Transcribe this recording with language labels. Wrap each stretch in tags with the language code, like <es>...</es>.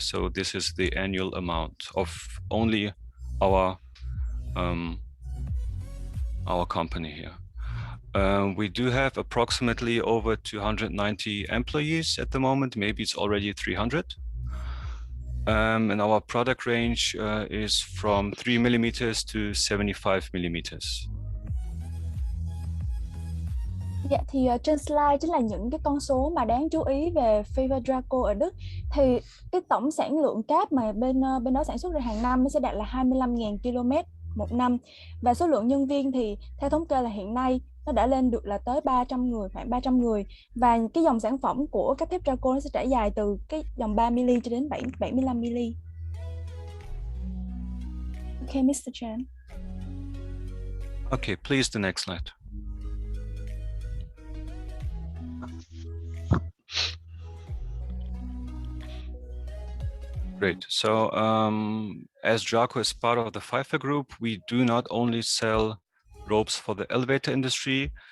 <en>So this is the annual amount of only our company here. We do have approximately over 290 employees at the moment. Maybe it's already 300. And our product range is from 3 millimeters to 75 millimeters.</en> <vi>Dạ thì trên slide chính là những cái con số mà đáng chú ý về Pfeifer Drako ở Đức. Thì cái tổng sản lượng cáp mà bên đó sản xuất ra hàng năm nó sẽ đạt là 25.000 km một năm. Và số lượng nhân viên thì theo thống kê là hiện nay nó đã lên được là tới 300 người, khoảng 300 người. Và cái dòng sản phẩm của cáp thép Drako nó sẽ trải dài từ cái dòng 3mm cho đến 75mm.</vi> <en>Okay, Mr. Chan. Okay, please, the next slide. Great. So as Drako is part of the Pfeifer Group, we do not only sell ropes for the elevator industry.</en>